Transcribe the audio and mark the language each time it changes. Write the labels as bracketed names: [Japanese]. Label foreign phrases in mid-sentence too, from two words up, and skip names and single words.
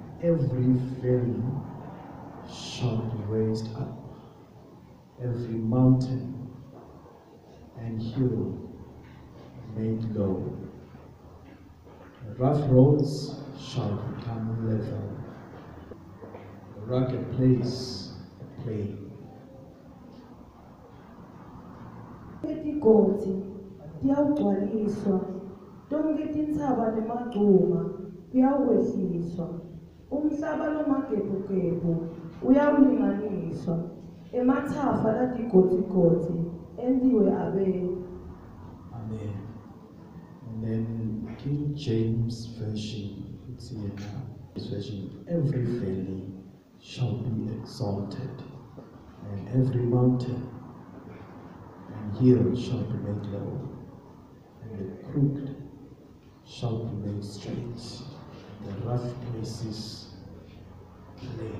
[English] Every valley shall be raised up, every mountain and hill made low. The rough roads shall become level, the rugged place a plain. [Swati] Etigoti tiyawugcwaliswa, tonke tintsaba nemagcuma kuyawehliswa, umhlaba lomagebhugebhu uyawulinganiswa, emathafa latigotigoti entiwe abele. Amen. [English] And then King James Version, it's here now. This version, every valley shall be exalted, and every mountain and hill shall be made low, and the crooked shall be made straight, the rough places plain.